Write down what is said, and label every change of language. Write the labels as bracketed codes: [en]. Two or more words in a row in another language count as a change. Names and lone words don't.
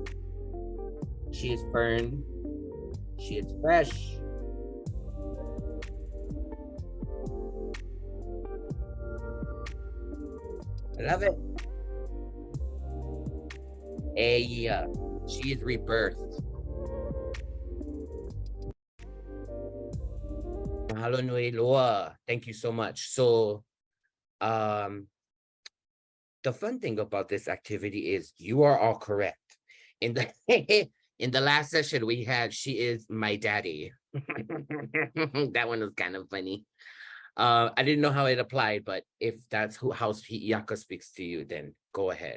[en] She is fern. She is fresh. I love it. She is rebirth. [haw] Mahalo nui loa. [en] Thank you so much. So the fun thing about this activity is you are all correct. In the in the last session we had, she is my daddy. That one was kind of funny. I didn't know how it applied, but if that's how Hiʻiaka speaks to you, then go ahead.